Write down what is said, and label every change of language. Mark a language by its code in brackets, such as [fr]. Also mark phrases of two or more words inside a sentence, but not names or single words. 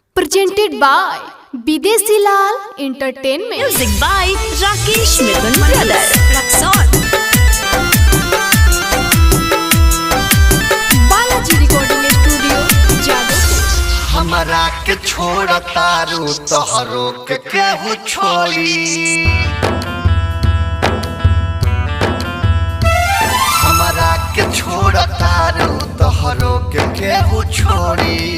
[en] presented by Bidesi Lal Entertainment. Music by Rakesh Mithun Brother. Raxon. Balaji Recording Studio, Jadavpur. [bho] हमरा के छोड़ तारू तोहरो के केहू छोड़ी। हमरा के छोड़ तारू तोहरो के केहू छोड़ी।